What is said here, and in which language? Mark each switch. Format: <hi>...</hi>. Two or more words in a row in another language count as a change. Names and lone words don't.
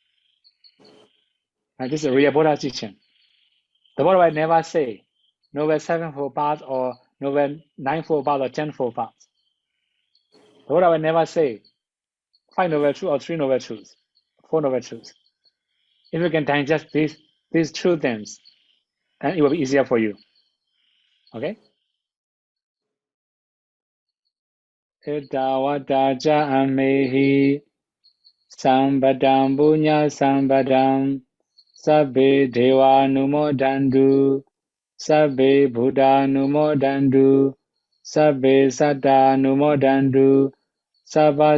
<en>And this is real Buddha teaching. The Buddha will never say Noble Sevenfold Path or Noble Ninefold Path or Tenfold Path. The Buddha will never say Five Noble Truths or Three Noble Truths, Four Noble Truths. If you can digest these two things, then it will be easier for you. Okay?</en> <pi>Iddhavata amehi sambadam punya sambadam sabbe deva numodandu sabbe buddha numodandu sabbe satta numodandu sabba</pi>